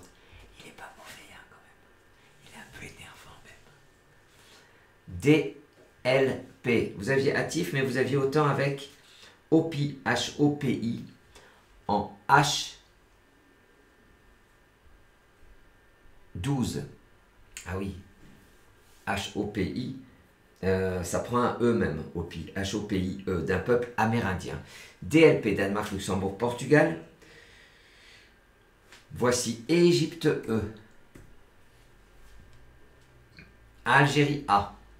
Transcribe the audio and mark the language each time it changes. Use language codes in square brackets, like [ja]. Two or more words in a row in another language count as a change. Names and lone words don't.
[fr] Il est pas mauvais, hein, quand même. Il est un peu énervant, même. DLP. Vous aviez hâtif, mais vous aviez autant avec OPI, H-O-P-I, en H12. Ah oui. H-O-P-I. Ça prend un E même, OPI, H-O-P-I-E, d'un peuple amérindien. DLP, Danemark, Luxembourg, Portugal. Voici Égypte E. Algérie A.